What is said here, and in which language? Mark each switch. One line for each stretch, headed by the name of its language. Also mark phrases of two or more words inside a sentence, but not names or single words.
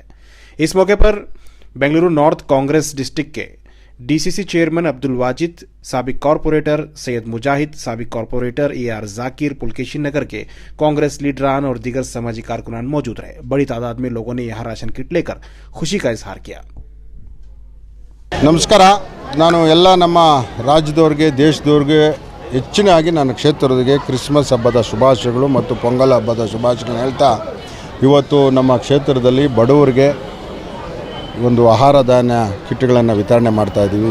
Urdu: اس موقع پر بنگلورو
English: North Congress District
Urdu: کے
English: DCC chairman
Urdu: عبدالواجد، سابق کارپوریٹر سید مجاہد، سابق کارپوریٹر AR ذاکر، پلکیشی نگر کے کانگریس لیڈران اور دیگر سماجی کارکنان موجود رہے. بڑی تعداد میں لوگوں نے یہاں راشن کٹ لے کر خوشی کا اظہار کیا.
Kannada: ನಮಸ್ಕಾರ. ನಾನು ಎಲ್ಲ ನಮ್ಮ ರಾಜ್ಯದವರಿಗೆ ದೇಶದವರಿಗೆ ಹೆಚ್ಚಿನಾಗಿ ನನ್ನ ಕ್ಷೇತ್ರದವರಿಗೆ ಕ್ರಿಸ್ಮಸ್ ಹಬ್ಬದ ಶುಭಾಶಯಗಳು ಮತ್ತು ಪೊಂಗಲ್ ಹಬ್ಬದ ಶುಭಾಶಯಗಳನ್ನು ಹೇಳ್ತಾ ಇವತ್ತು ನಮ್ಮ ಕ್ಷೇತ್ರದಲ್ಲಿ ಬಡವರಿಗೆ ಒಂದು ಆಹಾರ ಧಾನ್ಯ ಕಿಟ್ಗಳನ್ನು ವಿತರಣೆ ಮಾಡ್ತಾಯಿದ್ದೀವಿ.